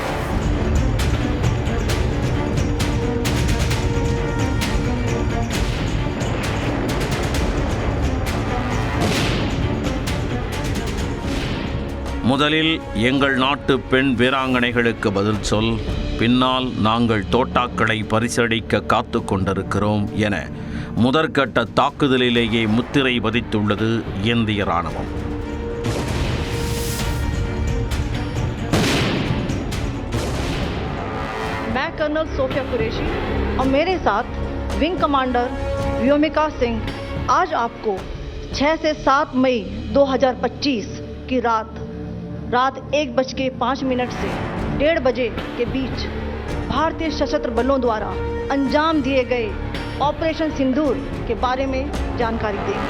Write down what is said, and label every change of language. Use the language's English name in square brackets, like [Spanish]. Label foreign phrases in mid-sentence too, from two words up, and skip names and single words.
[Tamil] முதலில் எங்கள் நாட்டு பெண் வீராங்கனைகளுக்கு பதில் சொல், பின்னால் நாங்கள் தோட்டாக்களை பரிசளிக்க காத்து கொண்டிருக்கிறோம் என முதற்கட்ட தாக்குதலிலேயே முத்திரை பதித்துள்ளது இந்திய ராணுவம். [Hindi] मैं कर्नल सोफिया कुरैशी और मेरे साथ विंग कमांडर व्योमिका सिंह आज आपको 6 से 7 मई 2025 की रात 1:05 से 1:30 बजे के बीच भारतीय सशस्त्र बलों द्वारा अंजाम दिए गए ऑपरेशन सिंदूर के बारे में जानकारी देंगे.